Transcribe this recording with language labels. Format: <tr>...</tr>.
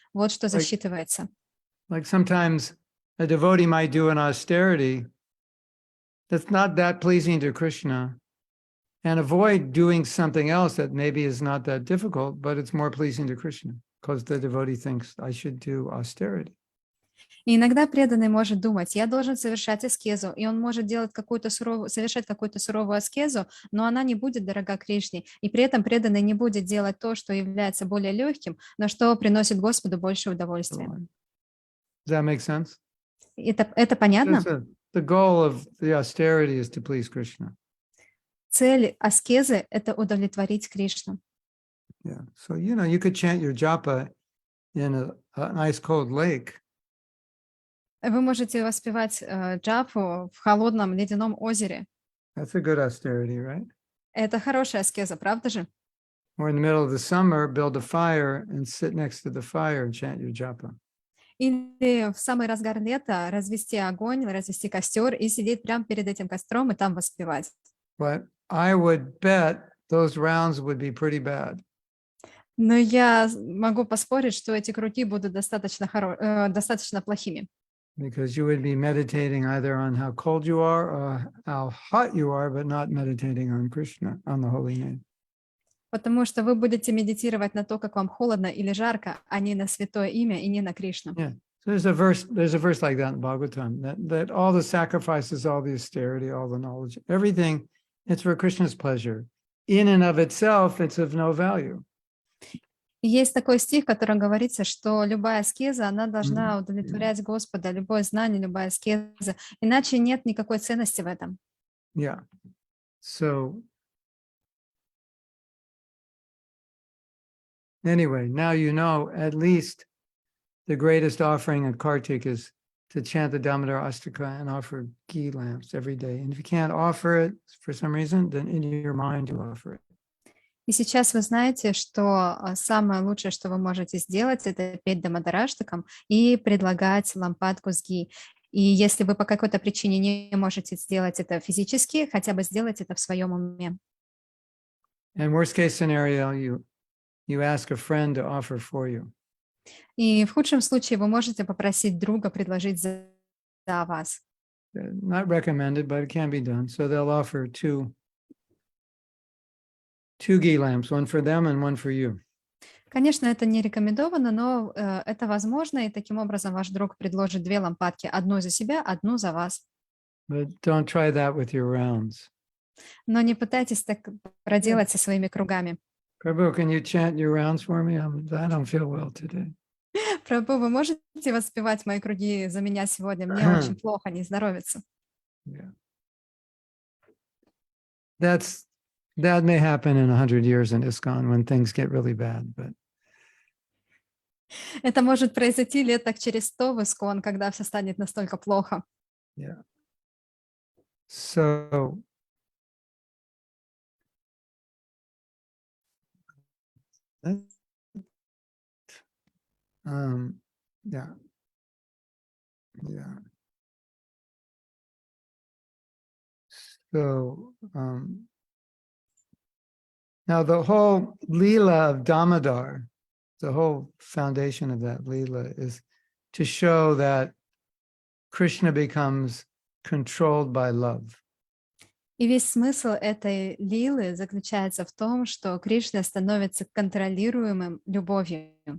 <ru>Вот что засчитывается.</ru> <en>Like sometimes a devotee might do an austerity that's not that pleasing to Krishna and avoid doing something else that maybe is not that difficult, but it's more pleasing to Krishna because the devotee thinks I should do austerity.</en> <ru>И иногда преданный может думать, я должен совершать аскезу, и он может совершать какую-то суровую аскезу, но она не будет дорога Кришне, и при этом преданный не будет делать то, что является более легким, но что приносит Господу больше удовольствия.</ru> <en>Does that make sense?</en> <ru>Это понятно?</ru> <en>The goal of the austerity is to please Krishna.</en> <ru>Цель аскезы — это удовлетворить Кришну.</ru> <en>Yeah. So, you know, you could chant your japa in an ice cold lake.</en> <ru>Вы можете воспевать джапу в холодном ледяном озере.</ru> <en>That's a good austerity, right?</en> <ru>Это хорошая аскеза, правда же?</ru> <en>Or in the middle of the summer, build a fire and sit next to the fire and chant your japa.</en> <ru>Или в самый разгар лета развести огонь, развести костер и сидеть прямо перед этим костром и там воспевать.</ru> <en>But I would bet those rounds would be pretty bad.</en> <ru>Но я могу поспорить, что эти круги будут достаточно плохими.</ru> <en>Because you would be meditating either on how cold you are or how hot you are, but not meditating on Krishna, on the holy name.</en> <ru>Потому что вы будете медитировать на то, как вам холодно или жарко, а не на святое имя и не на Кришну.</ru> <en>Yeah. So there's a verse like that in Bhagavatam, that all the sacrifices, all the austerity, all the knowledge, everything, it's for Krishna's pleasure. In and of itself, it's of no value.</en> <ru>И есть такой стих, в котором говорится, что любая аскеза, она должна удовлетворять Господа, любое знание, любая аскеза, иначе нет никакой ценности в этом.</ru> <en>Yeah. So anyway, now you know at least the greatest offering at Kartik is to chant the Damodar Astaka and offer ghee lamps every day. And if you can't offer it for some reason, then in your mind you offer it.</en> <ru>И сейчас вы знаете, что самое лучшее, что вы можете сделать, это петь Дамодараштакам и предлагать лампадку с ги. И если вы по какой-то причине не можете сделать это физически, хотя бы сделать это в своем уме.</ru> <en>And worst case scenario, you ask a friend to offer for you.</en> <ru>И в худшем случае вы можете попросить друга предложить за вас.</ru> <en>Not recommended, but it can be done. So they'll offer two ghee lamps, one for them and one for you.</en> <ru>Конечно, это не рекомендовано, но это возможно, и таким образом ваш друг предложит две лампадки, одну за себя, одну за вас.</ru> <en>But don't try that with your rounds.</en> <ru>Но не пытайтесь так проделать со своими кругами.</ru> <en>Prabhu, can you chant your rounds for me? I don't feel well today.</en> <ru>Прабху, вы можете воспевать мои круги за меня сегодня? Мне очень плохо, не здоровится.</ru> <en>Yeah. That may happen in 100 years in ISKCON when things get really bad, but</en> <ru>это может произойти лет так через 100 в ИСКОН, когда все станет настолько плохо.</ru> <en>Yeah. So yeah. So now the whole Leela of Damodar, the whole foundation of that Leela is to show that Krishna becomes controlled by love.</en> <ru>И весь смысл этой лилы заключается в том, что Кришна становится контролируемым любовью.</ru>